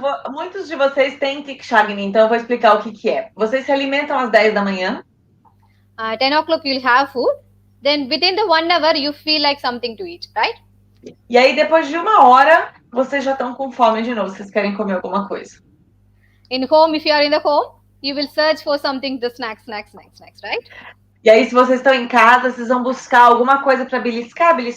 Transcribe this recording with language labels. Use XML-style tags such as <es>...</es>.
<pt>Muitos de vocês têm Tikshagni, então eu vou explicar o que é. Vocês se alimentam às 10 da manhã.</pt> <en>10 o'clock you will have food. Then within the 1 hour you feel like something to eat, right?</en> <pt>E aí depois de 1 hora, vocês já estão com fome de novo. Vocês querem comer alguma coisa.</pt> <en>In home, if you are in the home, you will search for something to snacks, right?</en> <pt>E aí, se vocês estão em casa, vocês vão buscar alguma coisa para beliscar.</pt>